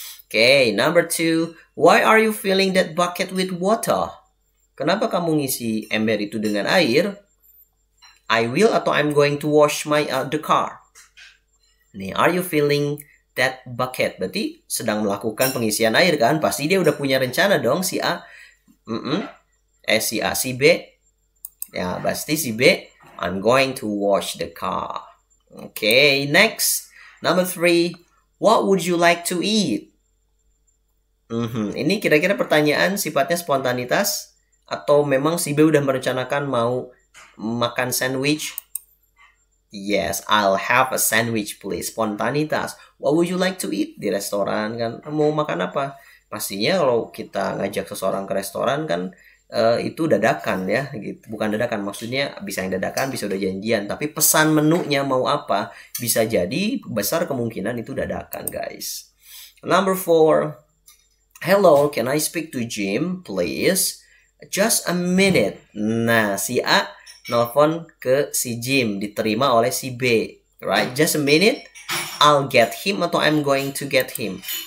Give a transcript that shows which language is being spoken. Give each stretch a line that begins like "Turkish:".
English: Okay, number 2. Why are you filling that bucket with water?
Indonesian: Kenapa kamu ngisi ember itu dengan air?
English: I will atau I'm going to wash the car. Nih, are you filling that bucket?
Indonesian: Berarti sedang melakukan pengisian air kan? Pasti dia udah punya rencana dong si A. Si B. Ya, pasti si B.
English: I'm going to wash the car. Okay, next. Number 3. What would you like to eat?
Indonesian: Ini kira-kira pertanyaan sifatnya spontanitas atau memang si B udah merencanakan mau makan sandwich?
English: Yes, I'll have a sandwich please. Spontanitas. What would you like to eat?
Indonesian: Di restoran kan mau makan apa? Pastinya kalau kita ngajak seseorang ke restoran kan itu dadakan ya gitu. Bukan dadakan, maksudnya bisa yang dadakan, bisa udah janjian. Tapi pesan menunya mau apa bisa jadi besar kemungkinan itu dadakan guys.
English: Number 4. Hello, can I speak to Jim please? Just a minute.
Indonesian: Nah, si A nelfon ke si Jim, diterima oleh si B,
English: right? Just a minute, I'll get him atau I'm going to get him.